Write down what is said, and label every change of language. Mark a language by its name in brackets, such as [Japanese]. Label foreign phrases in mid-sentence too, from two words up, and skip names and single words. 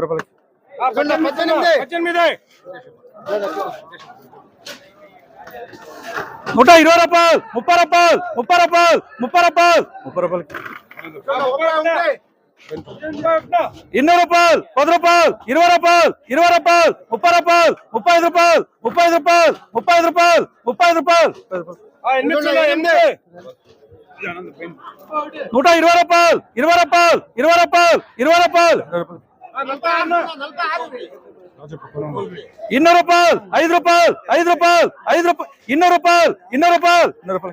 [Kannada] 120 ರೂಪಾಯಿ 30 ರೂಪಾಯಿ 30 ರೂಪಾಯಿ 30 ರೂಪಾಯಿ 30 ರೂಪಾಯಿ 200 ರೂಪಾಯಿ 10 ರೂಪಾಯಿ 20 ರೂಪಾಯಿ 20 ರೂಪಾಯಿ 30 ರೂಪಾಯಿ 35 ರೂಪಾಯಿ 35 ರೂಪಾಯಿ 35 ರೂಪಾಯಿ 35 ರೂಪಾಯಿ [Telugu] ఎన్ని ఇచ్చున్నావు? ఎన్ని? 120 రూపాయలు, 20 రూపాయలు, 20 రూపాయలు, 20 రూపాయలు, 200 రూపాయలు, 5 రూపాయలు, 5 రూపాయలు, 5 రూపాయలు, 200 రూపాయలు, 200 రూపాయలు, 200 రూపాయలు.